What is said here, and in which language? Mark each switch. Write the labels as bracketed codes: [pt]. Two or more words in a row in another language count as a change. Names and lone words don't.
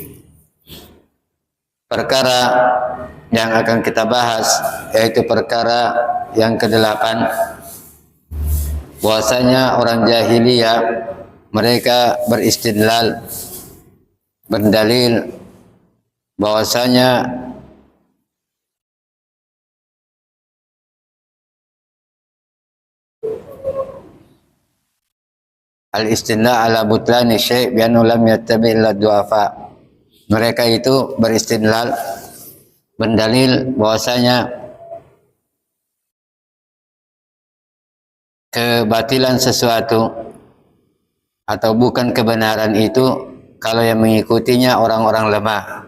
[id] Perkara yang akan kita bahas yaitu perkara yang ke-8, bahwasanya orang jahiliyah mereka beristidlal, berdalil bahwasanya [ar] الاستنلا على بطلان شيء بأنه لم يتبع إلا ضعفاء. [id] Mereka itu beristidlal, berdalil bahwasanya kebatilan sesuatu atau bukan kebenaran itu kalau yang mengikutinya orang-orang lemah.